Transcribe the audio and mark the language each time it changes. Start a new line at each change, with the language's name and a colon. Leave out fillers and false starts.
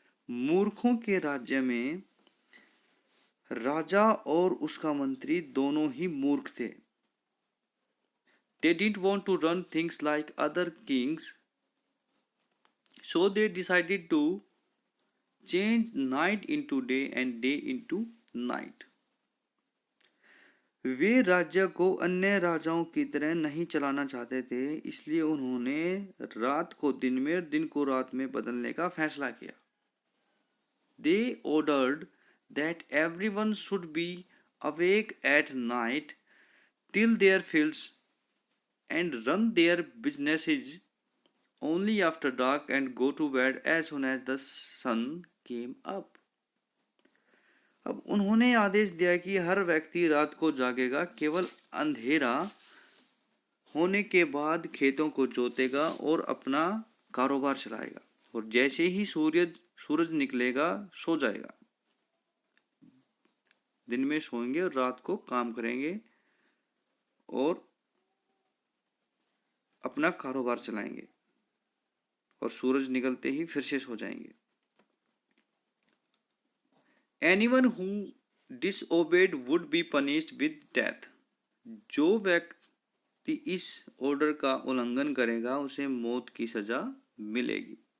Hindi: मूर्खों के राज्य में राजा और उसका मंत्री दोनों ही मूर्ख थे।
English: They didn't want to run things like other kings, so they decided to change night into day and day into night.
Hindi: वे राज्य को अन्य राजाओं की तरह नहीं चलाना चाहते थे, इसलिए उन्होंने रात को दिन में और दिन को रात में बदलने का फैसला किया।
English: They ordered that everyone should be awake at night till their fields and run their businesses only after dark and go to bed as soon as the sun came up.
Hindi: अब उन्होंने आदेश दिया कि हर व्यक्ति रात को जागेगा, केवल अंधेरा होने के बाद खेतों को जोतेगा और अपना कारोबार चलाएगा, और जैसे ही सूरज निकलेगा सो जाएगा। दिन में सोएंगे और रात को काम करेंगे और अपना कारोबार चलाएंगे, और सूरज निकलते ही फिर से सो जाएंगे।
English: Anyone who disobeyed would be punished with death.
Hindi: जो व्यक्ति इस ऑर्डर का उल्लंघन करेगा उसे मौत की सजा मिलेगी।